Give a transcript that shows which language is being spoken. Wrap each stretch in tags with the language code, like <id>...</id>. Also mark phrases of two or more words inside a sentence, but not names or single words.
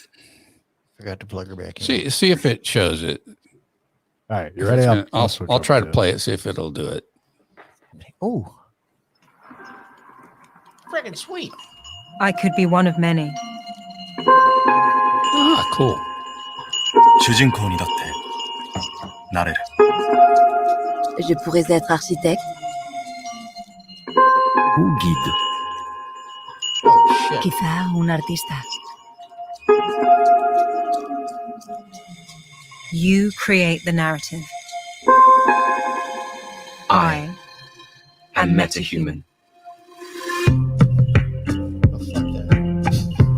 <en>Forgot to plug her back in. See if it shows it. All right, you If ready? it's gonna- switch I'll over try to it. play it. See if it'll do it. Oh, freaking sweet. I could be one of many. Ah, cool.</en> <ja>主人公にだってなれる</ja> <fr>Je pourrais être architecte, ou guide</fr> <es>quizá un artista.</es> <en>You create the narrative. I am metahuman. Oh, fuck that.</en>